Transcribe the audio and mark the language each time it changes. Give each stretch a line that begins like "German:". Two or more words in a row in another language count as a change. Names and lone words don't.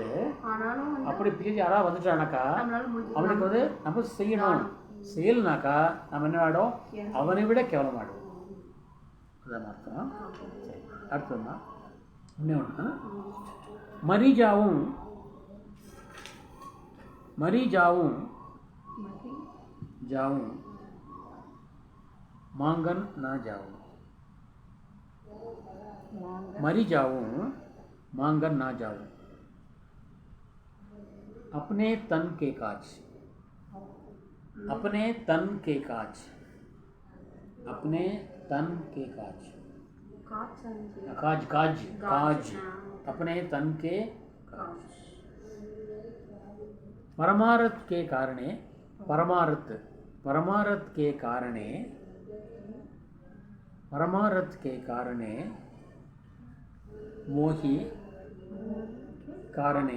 Tamil: அப்படி பிச்சை யாராவது வந்துட்டானாக்கா அவனுக்கு வந்து நம்ம செய்யணும், செய்யலைனாக்கா நம்ம என்ன ஆடும்? அவனை விட கேவலமாடும். அதான் அர்த்தம். சரி, அடுத்ததுன்னா இன்னும் ஒன்று, மரிஜாவும்
Hindi: मांगन ना जाऊं, मरी जाऊं मांगन ना जाऊं. अपने तन के काज, अपने तन के काज, अपने तन के काज, काज काज काज, अपने तन के काज. परमार्थ के कारणे, परमार्थ के कारणे परमारथ के कारणे मोही कारणे